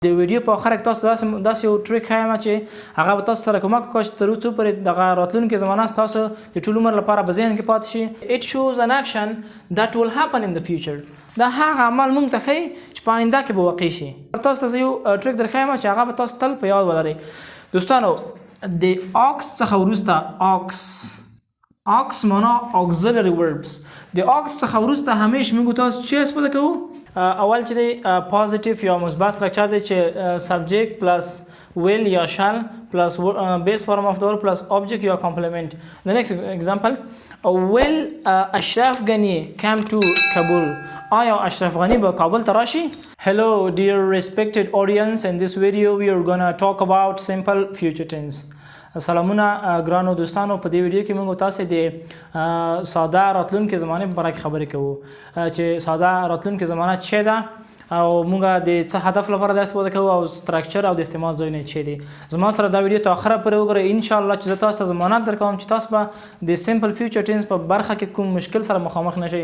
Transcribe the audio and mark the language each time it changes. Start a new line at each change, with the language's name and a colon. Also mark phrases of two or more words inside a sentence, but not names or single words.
Pashto: د ویډیو په اخر کې تاسو داسې یو ټریک ښایم چې هغه به تاسو سره کومک وکړي چې تر اوسه پورې دغه راتلونکې زمانه تاسو د ټول عمر لپاره په ذهن کې پاتې شي.
English: It shows an action that will happen in the future.
Pashto: دا هغه عمل موږ ته ښیي چې په آینده کې به واقع شي. تاسو ته یو ټریک درښایم چې هغه به تاسو تل په یاد ولرئ. دوستانو د ox څخه وروسته ox معنا
English: auxiliary verbs.
Pashto: د ox څخه وروسته همیش موږ تاسو چې استفاده کوو اول چې دی پازیټیو یا مثبت سټرکچر دی چې
English: subject plus will
Pashto: یا
English: shall plus base form of the verb plus object
Pashto: یا complement.
English: The next example, will Ashraf Ghani come to Kabul?
Pashto: آیا اشرف غنی به کابل ته راشي؟
English: Hello dear respected audience, in this video we are gonna talk about simple future tense.
Pashto: سلامونه ګرانو دوستانو، په دې ویډیو کې موږ تاسو د ساده راتلونکي زمانه په اړه خبرې کوو چې ساده راتلونکي زمانه څه ده او موږ د څه هدف لپاره دا استفاده کوو او سټرکچر او د استعمال ځایونه څه دي. زما سره دا ویډیو ته اخره پورې وګورئ،
Arabic: ان شاء الله
Pashto: چې زه تاسو ته ضمانت درکوم چې تاسو به د
English: simple future tense
Pashto: په برخه کې کوم مشکل سره مخامخ نشئ.